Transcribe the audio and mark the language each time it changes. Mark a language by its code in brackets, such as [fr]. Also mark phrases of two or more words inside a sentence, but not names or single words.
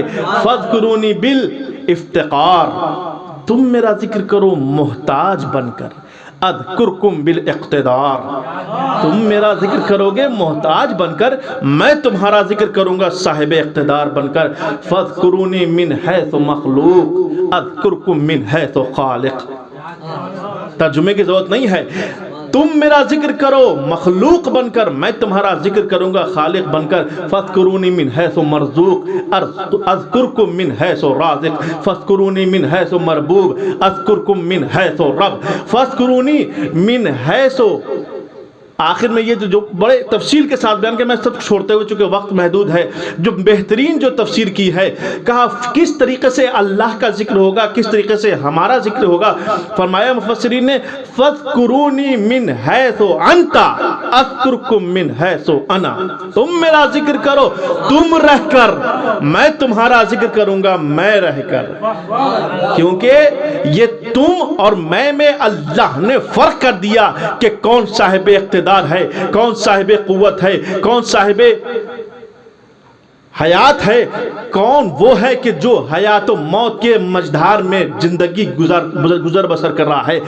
[ar] فاذکرونی بالافتقار، [ur] تم میرا ذکر کرو محتاج بن کر. [ar] اذکرکم بالاقتدار، [ur] تم میرا ذکر کرو گے محتاج بن کر، میں تمہارا ذکر کروں گا صاحب اقتدار بن کر. [ar] فاذکرونی من حیث مخلوق، اذکرکم من حیث خالق. [ur] ترجمے کی ضرورت نہیں ہے، تم میرا ذکر کرو مخلوق بن کر، میں تمہارا ذکر کروں گا خالق بن کر. [ar] فاذکرونی من حیث مرزوق، اذکرکم من حیث رازق. فاذکرونی من حیث مربوب، اذکرکم من حیث رب. فاذکرونی من حیث [ur] آخر میں یہ جو بڑے تفصیل کے ساتھ بیان کہ میں سب چھوڑتے ہوئے چونکہ وقت محدود ہے، جو بہترین جو تفسیر کی ہے، کہا کس طریقے سے اللہ کا ذکر ہوگا، کس طریقے سے ہمارا ذکر ہوگا. فرمایا مفسرین نے [ar] فَاذْكُرُونِي مِنْ حَيْثُ أَنْتَ أَذْكُرْكُمْ مِنْ حَيْثُ أَنَا. [ur] تم میرا ذکر کرو تم رہ کر، میں تمہارا ذکر کروں گا میں رہ کر. کیونکہ یہ تم اور میں اللہ نے فرق کر دیا کہ کون صاحب اقتدار ہے، کون صاحب قوت ہے، کون صاحب حیات ہے، کون وہ ہے کہ جو حیات و موت کے مجدار میں زندگی گزر بسر کر رہا ہے.